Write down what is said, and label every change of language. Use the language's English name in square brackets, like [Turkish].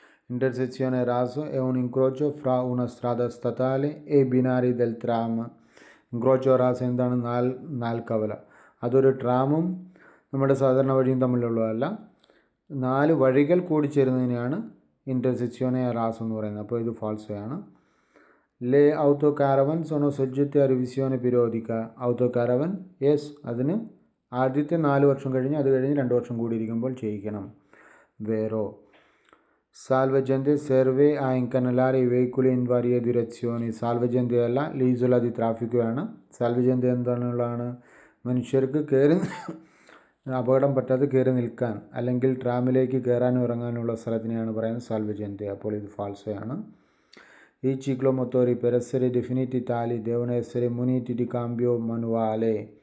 [Italian] Intersezione raso è un incrocio fra una strada statale e binari del tram. [Malayalam] ഇൻക്രോച്ചോ Ras എന്താണ്? നാൽക്കവല. അതൊരു ട്രാമും നമ്മുടെ സാധാരണ വഴിയും തമ്മിലുള്ളതല്ല. 4 വഴികൾ കൂടി ചേരുന്നതിനെയാണ് ഇൻ്റർസെക്സിയോനെ റാസ് എന്ന് പറയുന്നത്. അപ്പോൾ ഇത് ഫാൾസോയാണ്. [Italian] Le autocaravan sono soggette a revisione periodica. [Malayalam] autocaravan yes, അതിന് ആദ്യത്തെ 4 വർഷം കഴിഞ്ഞ് അത് കഴിഞ്ഞ് 2 വർഷം കൂടി ഇരിക്കുമ്പോൾ ചെയ്യിക്കണം. [Italian] വേറോ salvagente serve a incanalare i veicoli in varie direzioni. [Malayalam] salvagente അല്ല, l'isola di traffico ആണ്. salvagente എന്താണുള്ളതാണ്? മനുഷ്യർക്ക് കയറി അപകടം പറ്റാതെ കയറി നിൽക്കാൻ അല്ലെങ്കിൽ ട്രാമിലേക്ക് കയറാനും ഇറങ്ങാനുള്ള സ്ഥലത്തിനെയാണ് പറയുന്നത് salvagente. അപ്പോൾ ഇത് ഫാൾസോയാണ്. [Italian] I ciclomotori per essere definiti tali devono essere muniti di cambio manuale.